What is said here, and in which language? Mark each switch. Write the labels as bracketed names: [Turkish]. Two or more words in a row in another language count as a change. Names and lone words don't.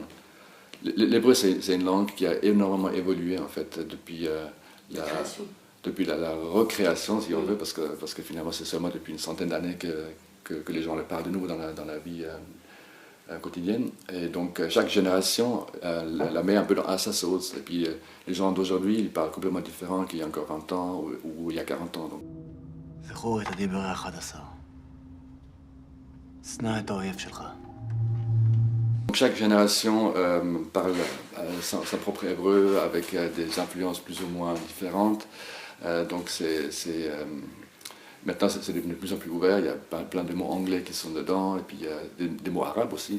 [French] L'hébreu, c'est une langue qui a énormément évolué, en fait, depuis la recréation, si on veut, parce que finalement, c'est seulement depuis une centaine d'années que les gens le parlent de nouveau dans la vie quotidienne. Et donc, chaque génération la met un peu à sa sauce. Et puis, les gens d'aujourd'hui, ils parlent complètement différent qu'il y a encore 20 ans ou il y a 40 ans. Donc. [Hebrew] זכור את הדיבר ה-11. שנא את האויב שלך. [French] Chaque génération parle sa propre hébreu avec des influences plus ou moins différentes. Donc maintenant c'est devenu de plus en plus ouvert. Il y a plein de mots anglais qui sont dedans et puis il y a des mots arabes aussi.